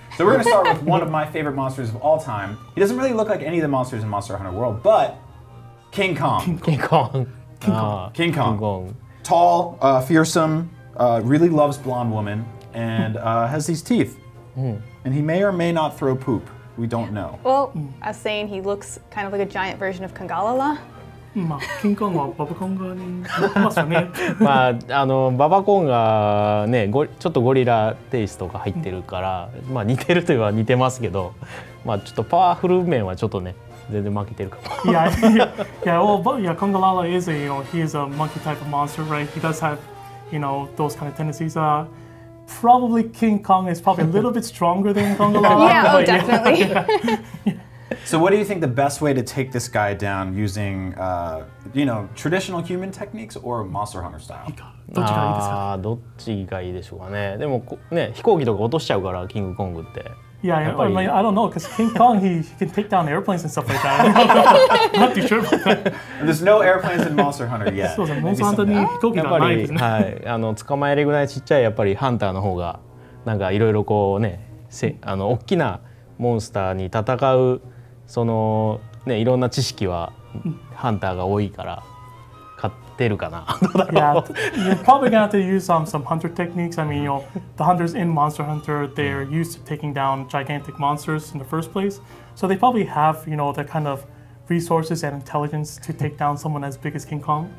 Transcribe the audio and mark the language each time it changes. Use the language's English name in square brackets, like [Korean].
[English] So we're going to start with one of my favorite monsters of all time. He doesn't really look like any of the monsters in Monster Hunter World, but King Kong. [Japanese] キングコング。 [English] King Kong. [Japanese] キングコング。 [English] Tall, fearsome, really loves blonde woman, and has these teeth. And he may or may not throw poop. We don't know. Well, I was saying he looks kind of like a giant version of Kangalala. [Japanese] まあ、キングコングはババコンガに似てますよね。まあババコンがねちょっとゴリラテイストが入ってるからまあ似てるといえば似てますけどまあちょっとパワフル面はちょっとね全然負けてるかも。 [English] Kangalala is he is a monkey type of monster, right? He does have, those kind of tendencies. Probably King Kong is probably a little bit stronger than Kangalala. Yeah, oh, but definitely. So what do you think the best way to take this guy down using, traditional human techniques or Monster Hunter style? [Japanese] どっちがいいですか？どっちがいいでしょうかね。でもね飛行機とか落としちゃうからキングコングって。 [English] Yeah, I [Japanese] やっぱり [English] mean, I don't know, because King Kong, he can take down airplanes and stuff like that. I'm not too sure about that. There's no airplanes in Monster Hunter yet. [Japanese] そうですね、モン [English] Maybe [Japanese] スターハンターに [English] someday. [Japanese] 飛行機やっぱり、がないですね。はい、捕まえるぐらいちっちゃいやっぱりハンターの方がなんかいろいろこうね大きなモンスターに戦うそのねいろんな知識はハンターが多いから勝てるかな。 [English] Yeah, you're probably gonna have to use some hunter techniques. I mean, the hunters in Monster Hunter, they're used to taking down gigantic monsters in the first place, so they probably have the kind of resources and intelligence to take down someone as big as King Kong.